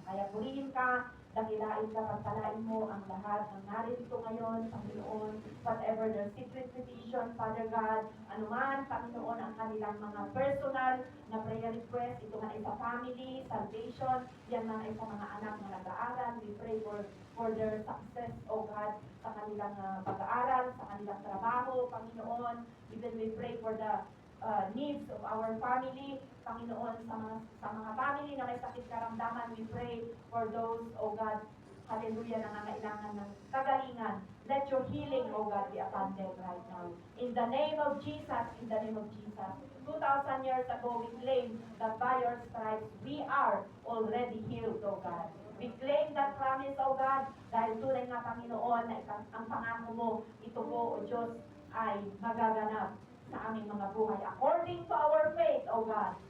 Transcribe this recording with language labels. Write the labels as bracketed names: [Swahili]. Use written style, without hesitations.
[Filipino] Kaya purihin ka, dakilain ka, pagpalain mo ang lahat ng narito ngayon, Panginoon, [English] whatever their secret petition, Father God, [Filipino] anuman, Panginoon, ang kanilang mga personal na prayer request, ito nga ay sa family, salvation, yan nga ay sa mga anak na nag-aaral, [English] we pray for their success, O God, [Filipino] sa kanilang pag-aaral, sa kanilang trabaho, Panginoon, [English] even we pray for the needs of our family, Panginoon, [Filipino] sa mga family na may sakit karamdaman, [English] we pray for those, O God, hallelujah, [Filipino] nangangailangan ng kagalingan. [English] Let your healing, O God, be upon them right now. In the name of Jesus, in the name of Jesus. 2,000 years ago, we claim that by your stripes, we are already healed, O God. We claim that promise, O God, [Filipino] dahil tunay nga, Panginoon, na ang pangako mo, ito po, O Diyos, ay magaganap sa aming mga buhay. [English] According to our faith, O God.